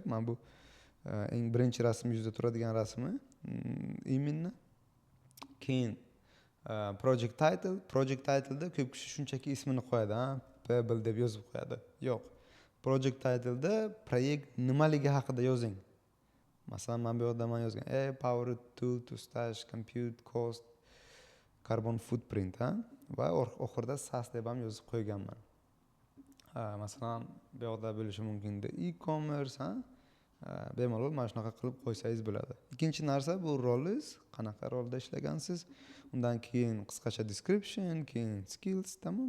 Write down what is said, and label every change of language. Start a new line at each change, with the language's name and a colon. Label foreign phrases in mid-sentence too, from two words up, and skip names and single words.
Uzbek: Men bu eng birinchi rasm yuzda turadigan rasmi.
Russian: Именно.
Uzbek: Keyin
English: project title'da
Uzbek: ko'p kishi shunchaki ismini qo'yadi, Pebble deb yozib qo'yadi. Yo'q.
English: Project title'da
Uzbek: proyekt nimaligi haqida yozing. Masalan, men bu yerda yozgan
English: power tool to stash compute cost carbon footprint,
Uzbek: va oxirida SAS deb ham yozib qo'yganman. Masalan, bu yerda bo'lishi mumkin e-commerce, bemalol mana shunaqa qilib qo'ysangiz bo'ladi. Ikkinchi narsa bu rolingiz, qanaqa rolda ishlagansiz, undan keyin qisqacha description, keyin skills, tamom.